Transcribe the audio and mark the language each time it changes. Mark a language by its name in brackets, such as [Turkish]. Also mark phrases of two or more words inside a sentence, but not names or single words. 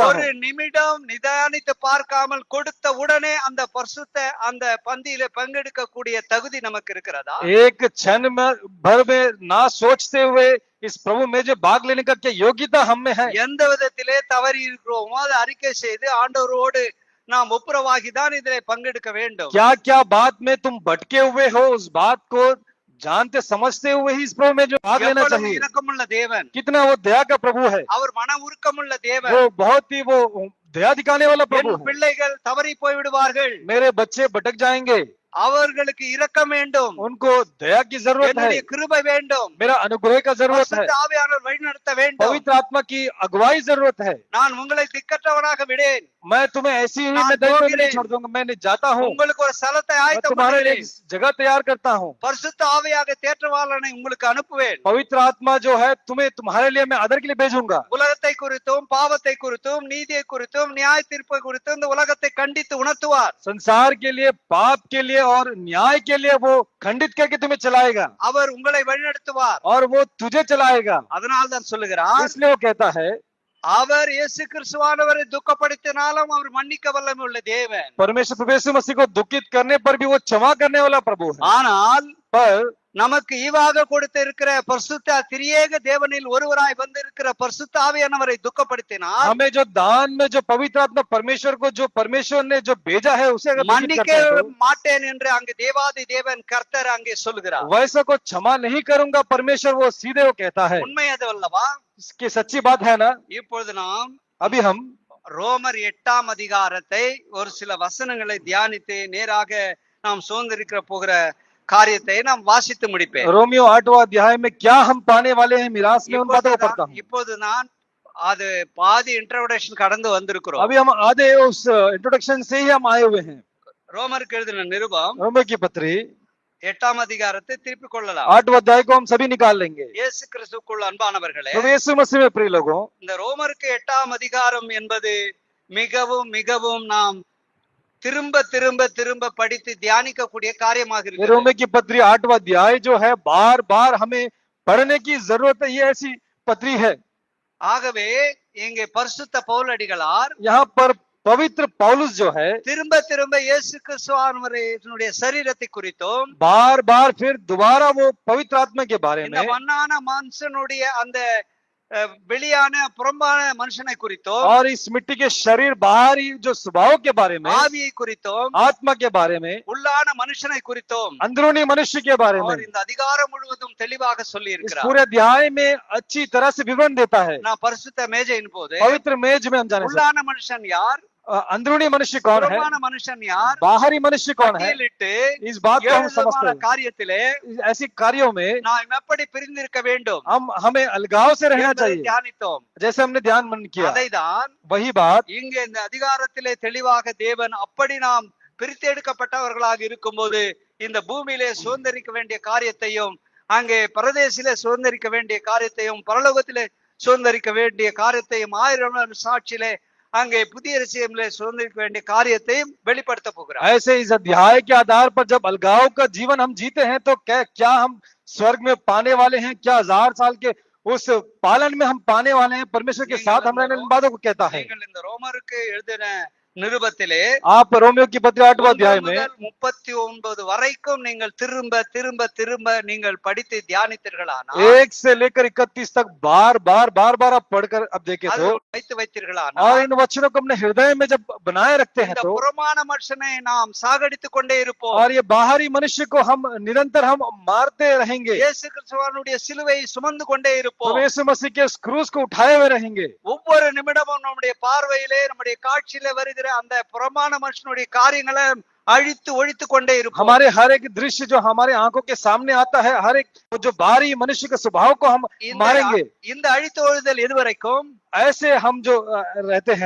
[Tamil] ஒரு [Hindi] हूँ। [Tamil] நிமிடம் நிதானித்து பார்க்காமல் கொடுத்த உடனே அந்த பரிசுத்த அந்த பந்தியில பங்கெடுக்க கூடிய தகுதி நமக்கு இருக்கிறதா? [Hindi] एक क्षण में भर में ना सोचते हुए इस प्रभु में जो भाग लेने का क्या योग्यता हम में है? [Tamil] எந்த விதத்திலே தவறி இருக்கிறோமோ அதை அறிக்கை செய்து ஆண்டவரோடு நாம் ஒப்புரவாகிதான் இதிலே பங்கெடுக்க வேண்டும். [Hindi] क्या क्या बात में तुम भटके हुए हो उस बात को जानते समझते हुए ही इस प्रभु में जो भाग लेना [Tamil] எவ்வளவு [Hindi] चाहिए। [Tamil] இரக்கமுள்ள தேவன், [Hindi] कितना वो दया का प्रभु है, [Tamil] அவர் மன உருக்கமுள்ள தேவன். [Hindi] वो बहुत ही वो दया दिखाने वाला प्रभु [Tamil] என் [Hindi] है। [Tamil] பிள்ளைகள் தவறி போய் விடுவார்கள், [Hindi] मेरे बच्चे भटक जाएंगे, [Tamil] அவர்களுக்கு இரக்கம் வேண்டும், [Hindi] उनको दया की जरूरत है, [Tamil] என்னுடைய கிருபை வேண்டும், [Hindi] मेरा अनुग्रह का जरूरत है, [Tamil] பரிசுத்த ஆவியானவர் வழிநடத்த வேண்டும். [Hindi] पवित्र आत्मा की अगुवाई जरूरत है। [Tamil] நான் உங்களை திக்கற்றவனாக விடேன், [Hindi] मैं तुम्हें ऐसी ही [Tamil] நான் [Hindi] मैं दैव में [Tamil] போகிறேன்। [Hindi] नहीं छोड़ दूंगा, मैं नहीं जाता हूँ, [Tamil] உங்களுக்கு ஒரு ஸ்தலத்தை [Hindi] मैं तुम्हारे लिए [Tamil] ஆயத்தப்படுத்துகிறேன், [Hindi] एक जगह तैयार करता हूँ। [Tamil] பரிசுத்த ஆவியாக தேற்றவாளனை உங்களுக்கு அனுப்புவேன். [Hindi] पवित्र आत्मा जो है तुम्हें तुम्हारे लिए मैं आदर के लिए भेजूंगा। [Tamil] உலகத்தை குறித்தும் பாவத்தை குறித்தும் நீதியை குறித்தும் நியாய தீர்ப்பை குறித்தும் இந்த உலகத்தை கண்டித்து உணர்த்துவார். [Hindi] संसार के लिए, पाप के लिए और न्याय के लिए वो खंडित करके तुम्हें चलाएगा, [Tamil] அவர் உங்களை வழிநடத்துவார். [Hindi] और वो तुझे चलाएगा। [Tamil] அதனால் தான் சொல்லுகிறார், [Hindi] इसलिए वो कहता है, [Tamil] அவர் இயேசு கிறிஸ்துவானவரை துக்கப்படுத்தினாலும் அவர் மன்னிக்க வல்லமை உள்ள தேவன். [Hindi] परमेश्वर प्रभु यीशु मसीह को दुखित करने पर भी वो क्षमा करने वाला प्रभु है। [Tamil] ஆனால் [Hindi] पर [Tamil] நமக்கு ஈவாக கொடுத்து இருக்கிற பரிசுத்த திரியேக தேவனில் ஒருவராய் வந்திருக்கிற பரிசுத்த ஆவியானவரை துக்கப்படுத்தினார், [Hindi] हमें जो दान में जो पवित्र आत्मा परमेश्वर को जो परमेश्वर ने जो भेजा है उसे अगर दुखित [Tamil] மன்னிக்க [Hindi] करते हैं तो, [Tamil] மாட்டேன் என்று அங்கு தேவாதி தேவன் கர்த்தர் அங்கே சொல்லுகிறார். [Hindi] वैसा को क्षमा नहीं करूंगा परमेश्वर, वो सीधे वो कहता है। [Tamil] உண்மை அது அல்லவா? [Hindi] इसकी सच्ची बात है ना। [Tamil] இப்பொழுது நாம் [Hindi] अभी हम [Tamil] ரோமர் 8ஆம் அதிகாரத்தை ஒரு சில வசனங்களை தியானித்து நேராக நாம் சுதந்திரிக்க போகிற காரியத்தை நாம் வாசித்து முடிப்பேன். [Hindi] रोमियो 8वां अध्याय में क्या हम पाने वाले हैं मिरास में, उन बातों को पढ़ता हूँ। [Tamil] இப்போது நான் அது பாதி இன்ட்ரோடக்ஷன் கடந்து வந்திருக்கிறோம். [Hindi] अभी हम आधे उस इंट्रोडक्शन से ही हम आए हुए हैं। [Tamil] ரோமருக்கு எழுதின நிருபம் [Hindi] रोमियो की पत्री [Tamil] 8ஆம் அதிகாரத்தை திருப்பிக் கொள்ளலாம். [Hindi] 8वां अध्याय को हम सभी निकाल लेंगे। [Tamil] இயேசு கிறிஸ்துவுக்குள் அன்பானவர்களே, [Hindi] प्रभु यीशु मसीह में प्रिय लोगों, [Tamil] இந்த ரோமருக்கு 8ஆம் அதிகாரம் என்பது மிகவும் மிகவும் நாம் திரும்ப திரும்ப திரும்ப படித்து தியானிக்கக்கூடிய காரியமாக [Hindi] ये [Tamil] இருக்கிறது. [Hindi] रोमियो की पत्री 8वां अध्याय जो है बार बार हमें पढ़ने की जरूरत है। ये ऐसी पत्री है। [Tamil] ஆகவே இங்கே பரிசுத்த பவுலடிகளார் [Hindi] यहाँ पर पवित्र पौलुस जो है [Tamil] திரும்ப திரும்ப இயேசு கிறிஸ்துவானுடைய சரீரத்தை குறித்தும் [Hindi] बार बार फिर दोबारा वो पवित्र आत्मा के बारे [Tamil] இந்த [Hindi] में [Tamil] மண்ணான மனுஷனுடைய அந்த வெளியான புறம்பான மனுஷனை குறித்தும் [Hindi] और इस मिट्टी के शरीर बाहरी जो स्वभाव के बारे में, [Tamil] ஆவியை குறித்தும் [Hindi] आत्मा के बारे में, [Tamil] உள்ளான மனுஷனை குறித்தும் [Hindi] अंदरूनी मनुष्य के बारे में [Tamil] அவர் இந்த அதிகாரம் முழுவதும் தெளிவாக சொல்லி [Hindi] इस [Tamil] இருக்கிறார். [Hindi] पूरे अध्याय में अच्छी तरह से विवरण देता है। [Tamil] நான் பரிசுத்த மேஜையின் போது [Hindi] पवित्र मेज में हम जाने [Tamil] உள்ளான மனுஷன் யார், [Hindi] अंदरूनी मनुष्य कौन है, [Tamil] புறம்பான மனுஷன் யார், [Hindi] बाहरी मनुष्य कौन है, [Tamil] பட்டியலிட்டு [Hindi] इस बात को हम [Tamil] ஏழு [Hindi] समझते [Tamil] விதமான [Hindi] हैं। [Tamil] காரியத்திலே [Hindi] ऐसी कार्यों में [Tamil] நாம் எப்படி பிரிந்திருக்க வேண்டும் [Hindi] हमें अलगाव से रहना [Tamil] என்பதை [Hindi] चाहिए, [Tamil] தியானித்தோம். [Hindi] जैसे हमने ध्यान मन किया। [Tamil] அதைதான் [Hindi] वही बात [Tamil] இங்கே இந்த அதிகாரத்திலே தெளிவாக தேவன் அப்படி நாம் பிரித்தெடுக்கப்பட்டவர்களாக இருக்கும்போது இந்த பூமியிலே சுதந்திரிக்க வேண்டிய காரியத்தையும் அங்கே பரதேசிலே சுதந்திரிக்க வேண்டிய காரியத்தையும் பரலோகத்திலே சுதந்திரிக்க வேண்டிய காரியத்தையும் 1000 சாட்சியிலே அங்கே புதிய ரசியமிலே சுதந்திரிக்க வேண்டிய காரியத்தையும் வெளிப்படுத்த போகிறார். [Hindi] ऐसे इस अध्याय के आधार पर जब अलगाव का जीवन हम जीते हैं तो क्या हम स्वर्ग में पाने वाले हैं, क्या 1000 साल के उस पालन में हम पाने वाले हैं परमेश्वर के साथ, हमारे इन बातों को कहता है। [Tamil] நீங்கள் இந்த ரோமருக்கு எழுதின நிருபத்திலே [Hindi] आप रोमियो की पत्री 8वां अध्याय में [Tamil] 39 வரைக்கும் நீங்கள் திரும்ப திரும்ப திரும்ப நீங்கள் படித்து தியானித்தீர்களானால் [Hindi] 1 से लेकर 31 तक बार बार आप पढ़कर अब देखें तो [Tamil] வைத்து [Hindi] और [Tamil] வைத்தீர்களானால் [Hindi] इन वचनों को अपने हृदय में जब बनाए रखते हैं [Tamil] இந்த [Hindi] तो [Tamil] புறமான மனுஷனை நாம் சாகடித்துக் கொண்டே இருப்போம். [Hindi] और ये बाहरी मनुष्य को हम निरंतर हम मारते रहेंगे, [Tamil] இயேசு கிறிஸ்துவினுடைய சிலுவையை சுமந்து கொண்டே இருப்போம். [Hindi] तो यीशु मसीह के क्रूस को उठाए हुए रहेंगे। [Tamil] ஒவ்வொரு நிமிடமும் நம்முடைய பார்வையிலே நம்முடைய காட்சியிலே வருகிற அந்த புறமான மனுஷனுடைய காரியங்களை அழித்து ஒழித்து கொண்டே இருப்போம். [Hindi] हमारे हर एक दृश्य जो हमारे आंखों के सामने आता है, हर एक जो बाहरी मनुष्य के स्वभाव को हम मारेंगे। [Tamil] இந்த அழித்து ஒழிதல் எதுவரைக்கும்? [Hindi] ऐसे हम जो रहते हैं,